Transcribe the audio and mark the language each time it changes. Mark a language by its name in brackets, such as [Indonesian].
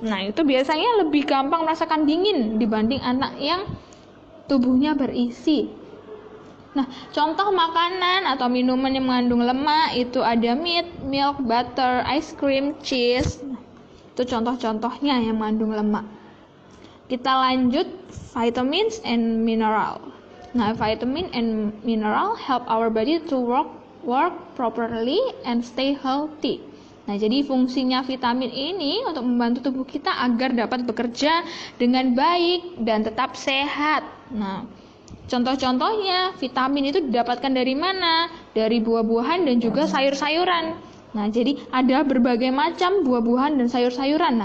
[Indonesian] Nah, itu biasanya lebih gampang merasakan dingin dibanding anak yang tubuhnya berisi. Nah, contoh makanan atau minuman yang mengandung lemak itu ada meat, milk, butter, ice cream, cheese. Nah, itu contoh-contohnya yang mengandung lemak. Kita lanjut, vitamins and mineral. [English] Nah, vitamin and mineral help our body to work properly and stay healthy. [Indonesian] Nah, jadi fungsinya vitamin ini untuk membantu tubuh kita agar dapat bekerja dengan baik dan tetap sehat. Nah, contoh-contohnya vitamin itu didapatkan dari mana? Dari buah-buahan dan juga sayur-sayuran. Nah, jadi ada berbagai macam buah-buahan dan sayur-sayuran.